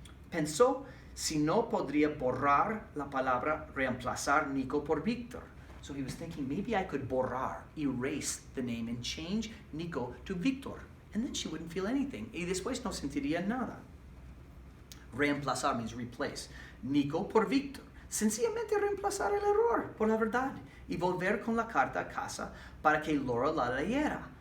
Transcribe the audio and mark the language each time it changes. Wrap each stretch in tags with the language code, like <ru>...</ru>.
<es>Pensó si no podría borrar la palabra reemplazar Nico por Víctor.</es> <en>So he was thinking, maybe I could borrar, erase the name and change Nico to Víctor. And then she wouldn't feel anything.</en> <es>Y después no sentiría nada.</es> <en>Reemplazar means replace.</en> <es>Nico por Víctor. Sencillamente reemplazar el error por la verdad. Y volver con la carta a casa para que Laura la leyera.</es>